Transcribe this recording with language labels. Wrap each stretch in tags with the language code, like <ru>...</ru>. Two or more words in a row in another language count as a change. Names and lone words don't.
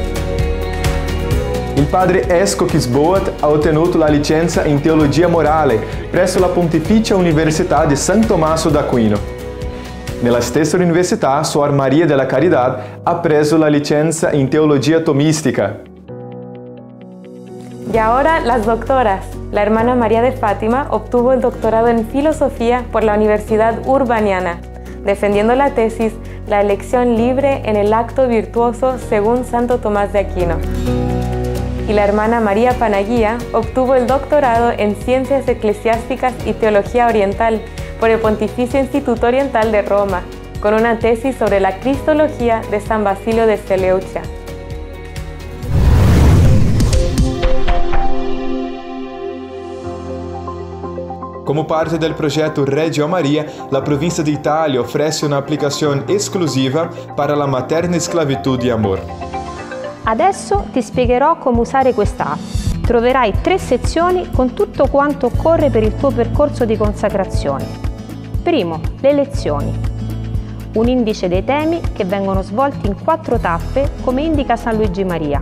<it>Il padre Esco Kisboat ha ottenuto la licenza in teologia morale presso la Pontificia Università di San Tommaso d'Aquino. Nella stessa università, Suor Maria della Caridad ha preso la licenza in teologia tomistica.</it> <es>Y ahora las doctoras. La hermana María de Fátima obtuvo el doctorado en filosofía por la Universidad Urbaniana, defendiendo la tesis La elección libre en el acto virtuoso según Santo Tomás de Aquino. Y la hermana María Panaguía obtuvo el doctorado en Ciencias Eclesiásticas y Teología Oriental por el Pontificio Instituto Oriental de Roma, con una tesis sobre la Cristología de San Basilio de Seleucia. Como parte del progetto Reggio Maria, la provincia de Italia ofrece una applicazione esclusiva para la materna esclavitud di amor.</es> <it>Adesso ti spiegherò come usare questa app. Troverai 3 sezioni con tutto quanto occorre per il tuo percorso di consacrazione. Primo, le lezioni. Un indice dei temi che vengono svolti in 4 tappe come indica San Luigi Maria.</it>